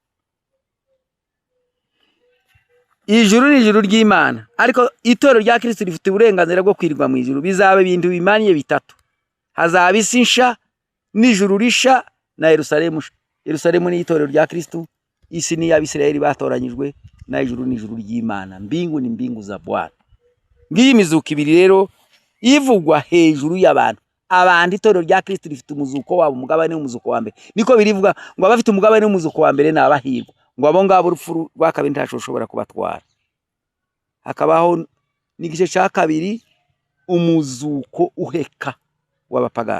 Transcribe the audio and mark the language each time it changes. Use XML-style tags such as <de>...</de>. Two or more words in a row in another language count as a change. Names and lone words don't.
<rw>Ijuru ni ijuru ry'Imana, ariko itorero rya Kristo rifite uburenganzira bwo kwirirwa mu ijuru. Bizabe ibintu bimaniye bitatu. Hazaba isi nsha n'ijuru risha na Yerusalemu nsha. Yerusalemu ni itorero rya Kristo, isi ni y'Abisirayeli batoranyijwe, na ijuru ni ijuru ry'Imana.</rw> <sw>Mbingu ni mbingu za Bwana.</sw> <rw>Ngiyi imizuko ibiri rero ivugwa hejuru y'abantu. Abandi itorero rya Kristo rifite umuzuko wabo, umugabane w'umuzuko wa mbere. Niko birivuga ngo abafite umugabane w'umuzuko wa mbere n'abahirwa. Ngo abo ngabo urupfu rwa kabiri ntashoboshobora kubatwara. Hakabaho n'igice cya kabiri, umuzuko uheka w'abapagani.</rw>